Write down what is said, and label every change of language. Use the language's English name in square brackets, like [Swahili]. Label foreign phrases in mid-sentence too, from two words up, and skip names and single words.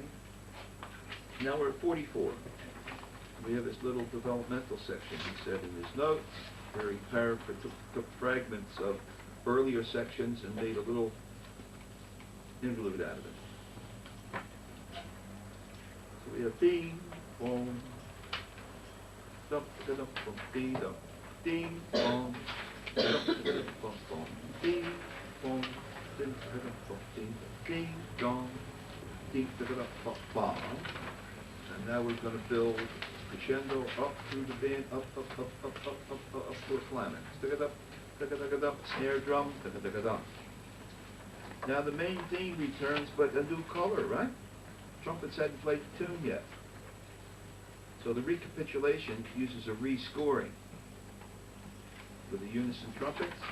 [English] Now we're at 44. We have this little developmental section, he said in his notes, where he took fragments of earlier sections and made a little interlude out of it. So we have ding, boom, dum, da, dum, boom, ding, dum, ding, boom, dum, da, dum, boom, boom, ding, boom, ding, da, dum, boom, ding, ding, dong, ding, da, dum, boom, boom. And now we're going to build crescendo up through the band, up to a climax. Snare drum, Now the main theme returns, but a new color, right? Trumpets hadn't played the tune yet. So the recapitulation uses a rescoring with the unison trumpets.